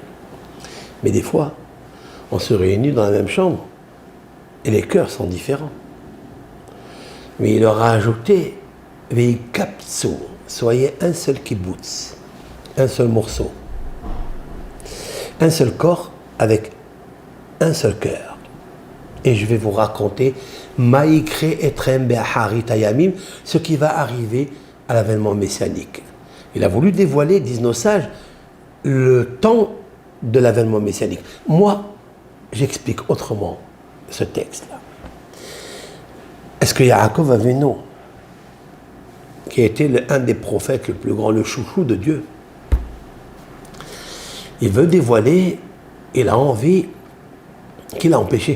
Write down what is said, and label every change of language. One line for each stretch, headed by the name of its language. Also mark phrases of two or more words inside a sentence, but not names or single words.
French: Mais des fois, on se réunit dans la même chambre et les cœurs sont différents. Mais il leur a ajouté, veikaptsu, soyez un seul kibbutz, un seul morceau, un seul corps avec un seul cœur.
Hebrew: Et je vais vous raconter יקרא אתכם באחרית הימים,
French: ce qui va arriver à l'avènement messianique. Il a voulu dévoiler, disent nos sages, le temps de l'avènement messianique. Moi, j'explique autrement ce texte-là. Est-ce que Yaakov Avinu, qui a été un des prophètes le plus grand, le chouchou de Dieu, il veut dévoiler, il a envie, qu'il a empêché.